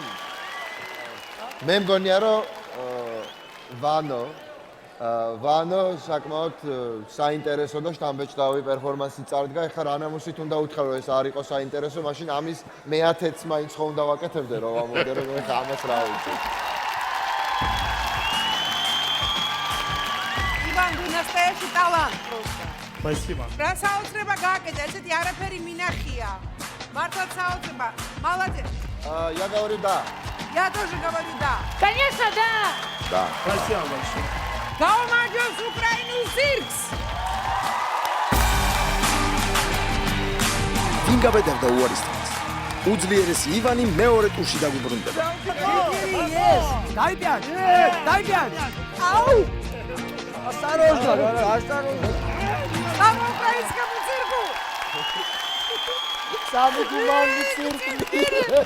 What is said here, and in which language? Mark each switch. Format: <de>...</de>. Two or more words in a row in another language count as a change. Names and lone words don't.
<ka>მე მგონია რომ ვანო საკმაოდ საინტერესო და შთამბეჭდავი პერფორმანსი წარდგა. ეხლა რანამუსით უნდა უთხრა რომ ეს არ იყო საინტერესო, მაშინ ამის მე-10-ს მაინც ხო უნდა ვაკეთებდე რომ ამოდე რომ ეხლა ამას რა ვიცი.</ka> <ru>Иван, вы настоящий талант просто. Спасибо.</ru> <ka>რა საოცრება გააკეთა, ესეთი არაფერი მინახია. მართლაც საოცრება.</ka> <ru>Молодец. Я говорю да. Я тоже говорю да. Конечно, да. Да. Спасибо большое.</ru> <ka>გაუმარჯოს უკრაინულ ცირკს. ვინ გაბედავდა უარის უძლიერესი ივანი მეორე ტურში დაგვიბრუნდება. დაიბიან. აუ!</ka> <ru>Осторожно, осторожно. Слава украинскому цирку! Самый гуманный цирк в мире.</ru>